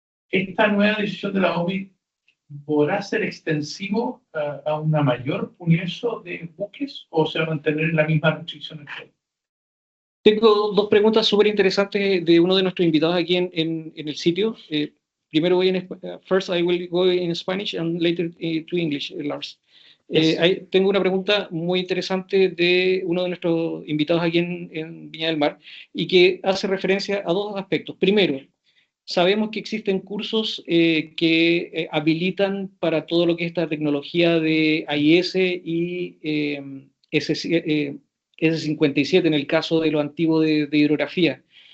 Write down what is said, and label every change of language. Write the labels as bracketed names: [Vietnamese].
[Spanish] Esta nueva decisión de la OMI podrá ser extensivo a un mayor universo de buques o se va a mantener la misma restricción actual. Tengo dos preguntas súper interesantes de uno de nuestros invitados aquí en el sitio. Primero [English] first I will go in Spanish and later to English, Lars. [Spanish] Tengo una pregunta muy interesante de uno de nuestros invitados aquí en Viña del Mar y que hace referencia a dos aspectos. Primero, sabemos que existen cursos que habilitan para todo lo que es esta tecnología de AIS y S57 en el caso de lo antiguo de hidrografía.